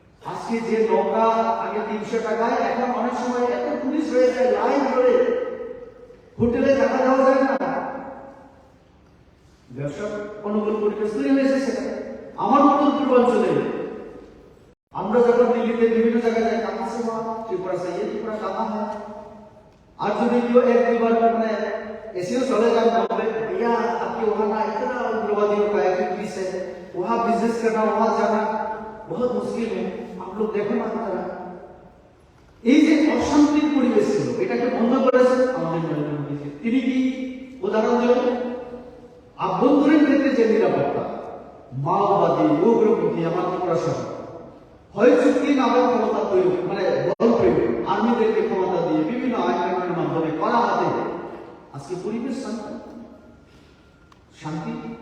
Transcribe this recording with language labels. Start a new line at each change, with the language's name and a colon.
Bangla: আজকে যে নৌকা আগে 300 টাকায়, এখন অনেক সময় এত টুরিস্ট হয়ে যায়, লাইন ধরে হোটেলে থাকা যাওয়া যায় না। ব্যবসা অনুকূল পরিবেশ তৈরি হয়েছে সেখানে। আমার মতন পূর্বাঞ্চলে আমরা যখন দিল্লিতে বিভিন্ন জায়গায় যাই,
Hindi: কাহা সে ত্রিপুরা সে, ত্রিপুরা কাহা হয়, आज जो वीडियो एक दो बार मैंने ऐसे चले जाए बोलते भैया आपके वहाँ ना इतना उग्रवादियों का एक्टिविटीज है, वहाँ बिजनेस करना, वहाँ जाना बहुत मुश्किल है, आप लोग देखो ना
Bangla: তারা এই যে অশান্তির পরিবেশ ছিল এটাকে বন্ধ করেছেন আমাদের নরেন্দ্র মোদী। তিনি কি উদাহরণ দিলেন? আভ্যন্তরীণ ক্ষেত্রে যে নিরাপত্তা, মাওবাদী উগ্রপন্থী আমার প্রশাসন হয় চুক্তি নামে ক্ষমতা প্রয়োগ মানে বল প্রয়োগ আর্মিদেরকে ক্ষমতা দিয়ে বিভিন্ন আইনের মাধ্যমে করা হাতে আজকে পরিবেশ শান্তি।